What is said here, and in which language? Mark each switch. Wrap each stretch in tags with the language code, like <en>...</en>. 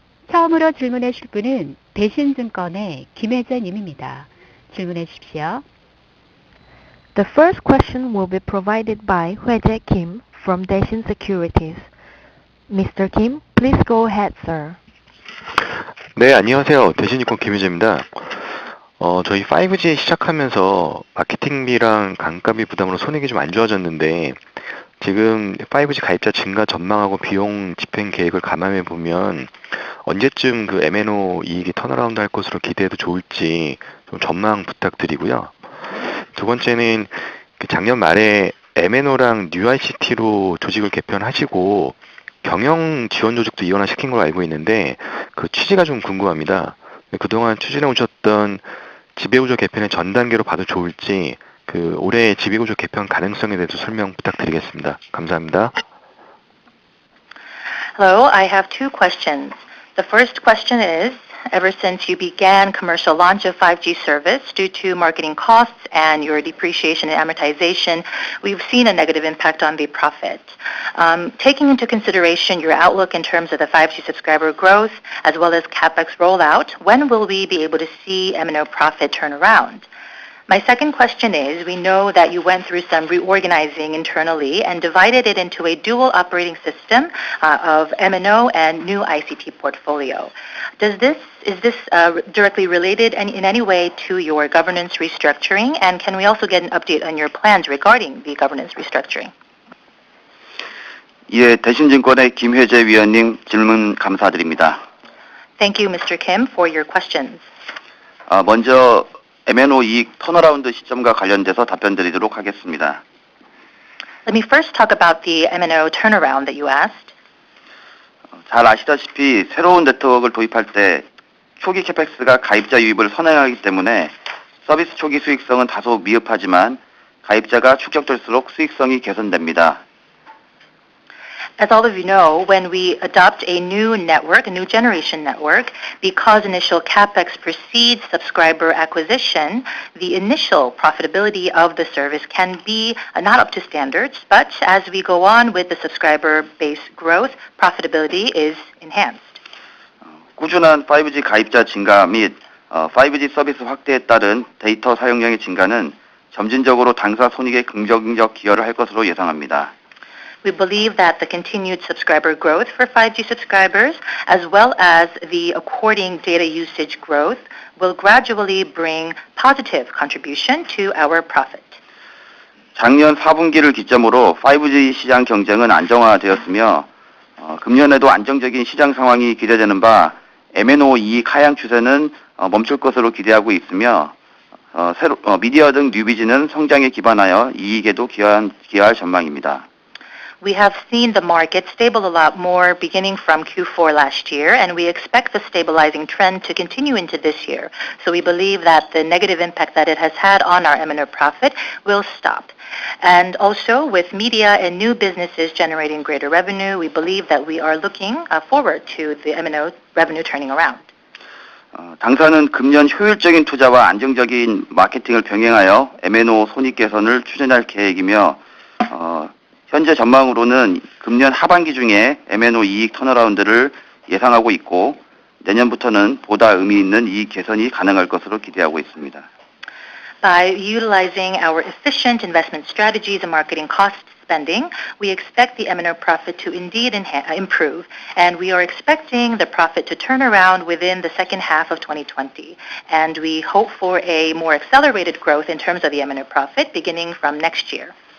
<ko>처음으로 질문해 주실 분은 대신증권의 김혜재 님입니다. 질문해 주십시오.</ko> <en>The first question will be provided by Hwae-jae Kim from Daishin Securities. Mr. Kim, please go ahead, sir.</en> <ko>네, 안녕하세요. 대신증권 김희재입니다. 저희 5G 시작하면서 마케팅비랑 강가비 부담으로 손익이 좀 안 좋아졌는데 지금 5G 가입자 증가 전망하고 비용 집행 계획을 감안해 보면 언제쯤 그 MNO 이익이 턴어라운드 할 것으로 기대해도 좋을지 좀 전망 부탁드리고요. 두 번째는 작년 말에 MNO랑 뉴 ICT로 조직을 개편하시고 경영 지원 조직도 이원화시킨 걸로 알고 있는데 그 취지가 좀 궁금합니다. 그동안 추진해 오셨던 지배구조 개편의 전 단계로 봐도 좋을지 그 올해 지배구조 개편 가능성에 대해서 설명 부탁드리겠습니다. 감사합니다.</ko> <en>Hello, I have two questions. The first question is, ever since you began commercial launch of 5G service, due to marketing costs and your depreciation and amortization, we've seen a negative impact on the profit. Taking into consideration your outlook in terms of the 5G subscriber growth as well as CapEx rollout, when will we be able to see MNO profit turn around? My second question is, we know that you went through some reorganizing internally and divided it into a dual operating system of MNO and new ICT portfolio. Is this directly related in any way to your governance restructuring? And can we also get an update on your plans regarding the governance restructuring?</en> <ko>예, 대신증권의 김혜재 위원님 질문 감사드립니다.</ko> <en>Thank you, Mr. Kim, for your questions.</en> <ko>먼저 MNO 이익 턴어라운드 시점과 관련돼서 답변드리도록 하겠습니다.</ko> <en>Let me first talk about the MNO turnaround that you asked.</en> <ko>잘 아시다시피 새로운 네트워크를 도입할 때 초기 캐펙스가 가입자 유입을 선행하기 때문에 서비스 초기 수익성은 다소 미흡하지만 가입자가 축적될수록 수익성이 개선됩니다.</ko> <en>As all of you know, when we adopt a new network, a new generation network, because initial CapEx precedes subscriber acquisition, the initial profitability of the service can be not up to standards, but as we go on with the subscriber base growth, profitability is enhanced.</en> <ko>꾸준한 5G 가입자 증가 및 5G 서비스 확대에 따른 데이터 사용량의 증가는 점진적으로 당사 손익에 긍정적 기여를 할 것으로 예상합니다.</ko> <en>We believe that the continued subscriber growth for 5G subscribers, as well as the according data usage growth, will gradually bring positive contribution to our profit.</en> <ko>작년 4분기를 기점으로 5G 시장 경쟁은 안정화되었으며 금년에도 안정적인 시장 상황이 기대되는 바 MNO 이익 하향 추세는 멈출 것으로 기대하고 있으며 미디어 등 뉴비즈는 성장에 기반하여 이익에도 기여할 전망입니다.</ko> <en>We have seen the market stable a lot more beginning from Q4 last year, and we expect the stabilizing trend to continue into this year. So we believe that the negative impact that it has had on our MNO profit will stop. And also, with media and new businesses generating greater revenue, we believe that we are looking forward to the MNO revenue turning around.</en> <ko>당사는 금년 효율적인 투자와 안정적인 마케팅을 병행하여 MNO 손익 개선을 추진할 계획이며 현재 전망으로는 금년 하반기 중에 MNO 이익 턴어라운드를 예상하고 있고 내년부터는 보다 의미 있는 이익 개선이 가능할 것으로 기대하고 있습니다.</ko> <en>By utilizing our efficient investment strategies and marketing cost spending, we expect the MNO profit to indeed improve, and we are expecting the profit to turn around within the second half of 2020. And we hope for a more accelerated growth in terms of the MNO profit beginning from next year.</en>